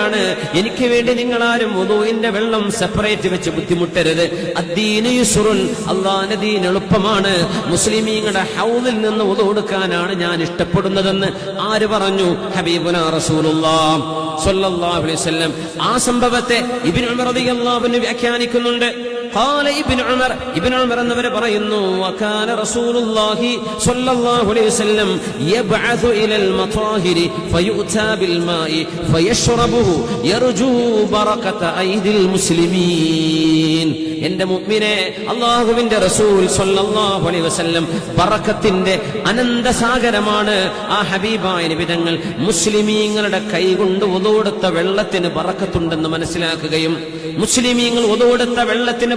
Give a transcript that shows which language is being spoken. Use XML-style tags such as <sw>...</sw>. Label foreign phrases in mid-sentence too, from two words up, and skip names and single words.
<ml>എനിക്ക് വേണ്ടി നിങ്ങളാരും വുദുഇന്റെ വെള്ളം സെപ്പറേറ്റ് വെച്ച് ബുദ്ധിമുട്ടരുത്.</ml> <ar>الدين يسر,</ar> <ml>അല്ലാഹുവിന്റെ ദീൻ എളുപ്പമാണ്. മുസ്ലിമീങ്ങളുടെ ഹൗദിൽ നിന്ന് വുദു എടുക്കാനാണ് ഞാൻ ഇഷ്ടപ്പെടുന്നതെന്ന് ആര് പറഞ്ഞു?</ml> <ar>حبيبنا رسول الله صلى الله عليه وسلم.</ar> <ml>ആ സംഭവത്തെ ഇബ്നു ഉമർ</ml> <ar>رضي الله عنه</ar> <ml>വ്യാഖ്യാനിക്കുന്നുണ്ട്.</ml> <ar>قال ابن عمر</ar> <ml>എന്നവരെ പറയുന്നു,</ml> <ar>وكان رسول الله صلى الله عليه وسلم يبعث الى المطاهر فيؤتى بالماء فيشربه يرجو بركة ايدي المسلمين.</ar> <ml>എന്റെ മുഅ്മിനെ, അല്ലാഹുവിന്റെ റസൂൽ</ml> <ar>صلى الله عليه وسلم</ar> <ml>ബറക്കത്തിന്റെ അനന്തസാഗരമാണ്. ആ ഹബീബായ നബി തങ്ങൾ മുസ്ലിമീങ്ങളുടെ കൈകൊണ്ട് വുദു എടുത്ത വെള്ളത്തിന് ബറക്കത്തുണ്ടെന്ന് മനസ്സിലാക്കുകയും മുസ്ലിമീങ്ങൾ വുദു എടുത്ത വെള്ളത്തിന്</ml>